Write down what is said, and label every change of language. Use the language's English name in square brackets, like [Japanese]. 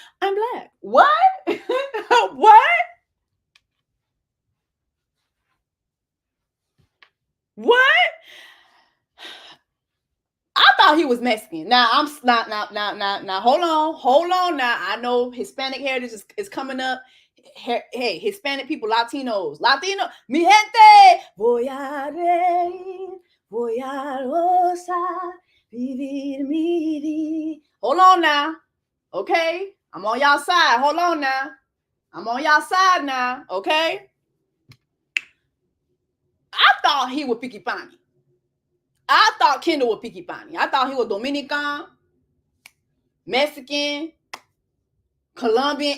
[English] I'm black. What? What? What? I thought he was Mexican. Now I'm not. Now. Hold on. Now I know Hispanic heritage is coming up. Hey, Hispanic people, [Spanish] Latino, mi gente, voy a reír, voy a gozar, vivir mi vida. [English] Hold on now, okay? I'm on y'all side. Hold on now, I'm on y'all side now, okay? I thought he was Piquipani. I thought Kendall was Piquipani. I thought he was Dominican, Mexican, Colombian.